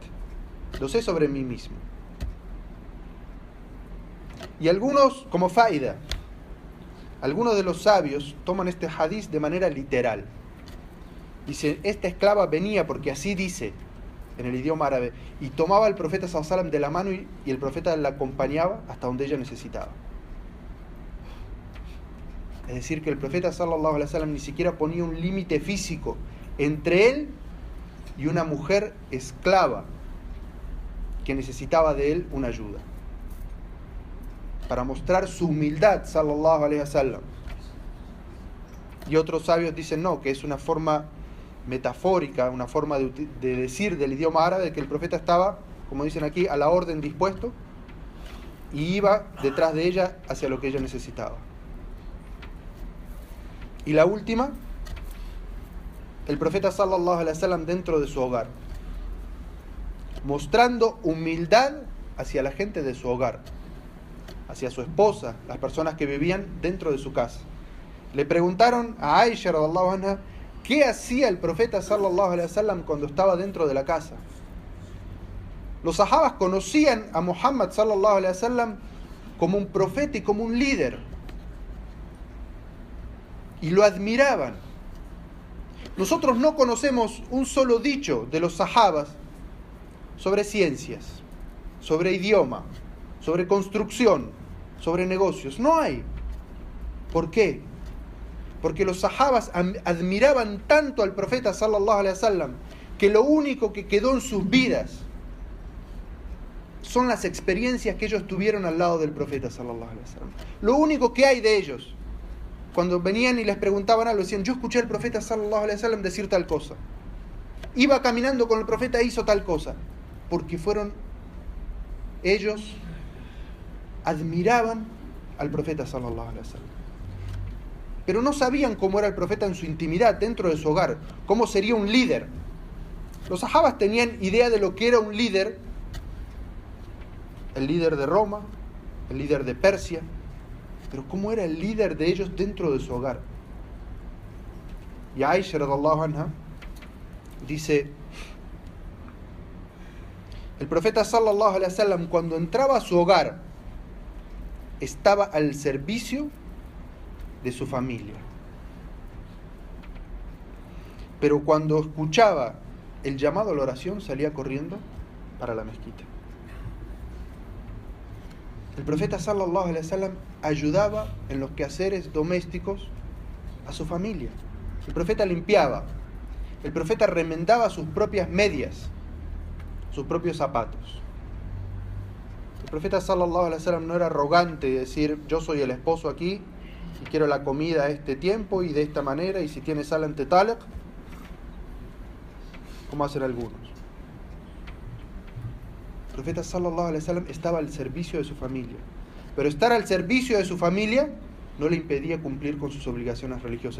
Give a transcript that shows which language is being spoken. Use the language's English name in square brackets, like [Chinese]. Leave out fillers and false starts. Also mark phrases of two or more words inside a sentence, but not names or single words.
[Spanish] Lo sé sobre mí mismo. Y algunos, como faida, algunos de los sabios toman este hadiz de manera literal. Dice: esta esclava venía porque así dice en el idioma árabe, y tomaba al profeta [Arabic] صلى الله عليه وسلم [Spanish] de la mano y el profeta la acompañaba hasta donde ella necesitaba. Es decir, que el profeta [Arabic] صلى الله عليه وسلم [Spanish] ni siquiera ponía un límite físico entre él y una mujer esclava que necesitaba de él una ayuda, para mostrar su humildad [Arabic] صلى الله عليه وسلم. [Spanish] Y otros sabios dicen no, que es una forma metafórica, una forma de decir del idioma árabe, que el profeta estaba, como dicen aquí, a la orden dispuesto y iba detrás de ella hacia lo que ella necesitaba. Y la última, el profeta [Arabic] صلى الله عليه وسلم [Spanish] dentro de su hogar, mostrando humildad hacia la gente de su hogar, hacia su esposa, las personas que vivían dentro de su casa. Le preguntaron a Aisha [Arabic] رضي الله عنها [Spanish] qué hacía el profeta [Arabic] صلى الله عليه وسلم [Spanish] cuando estaba dentro de la casa. Los sahabas conocían a Muhammad [Arabic] صلى الله عليه وسلم [Spanish] como un profeta y como un líder, y lo admiraban. Nosotros no conocemos un solo dicho de los sahabas sobre ciencias, sobre idioma, sobre construcción, sobre negocios. No hay. ¿Por qué? Porque los sahabas admiraban tanto al profeta [Arabic] صلى الله عليه وسلم [Spanish] que lo único que quedó en sus vidas son las experiencias que ellos tuvieron al lado del profeta [Arabic] صلى الله عليه وسلم. [Spanish] Lo único que hay de ellos, cuando venían y les preguntaban algo, decían: yo escuché al profeta [Arabic] صلى الله عليه وسلم [Spanish] decir tal cosa, iba caminando con el profeta e hizo tal cosa, porque ellos admiraban al profeta [Arabic] صلى الله عليه وسلم, [Spanish] pero no sabían cómo era el profeta en su intimidad, dentro de su hogar, cómo sería un líder. Los sahabas tenían idea de lo que era un líder, el líder de Roma, el líder de Persia, pero cómo era el líder de ellos dentro de su hogar. Y Aisha [Arabic] رضي الله عنها [Spanish] dice: el profeta [Arabic] صلى الله عليه وسلم, [Spanish] cuando entraba a su hogar, estaba al servicio de su familia, pero cuando escuchaba el llamado a la oración salía corriendo para la mezquita. El profeta [Arabic] صلى الله عليه وسلم [Spanish] ayudaba en los quehaceres domésticos a su familia. El profeta limpiaba, el profeta remendaba sus propias medias, sus propios zapatos. El profeta [Arabic] صلى الله عليه وسلم [Spanish] no era arrogante de decir: yo soy el esposo aquí y quiero la comida a este tiempo y de esta manera, y si tiene sal [Arabic] أنت طالق, [Spanish] como hacen algunos. El profeta [Arabic] صلى الله عليه وسلم [Spanish] estaba al servicio de su familia, pero estar al servicio de su familia no le impedía cumplir con sus obligaciones religiosas.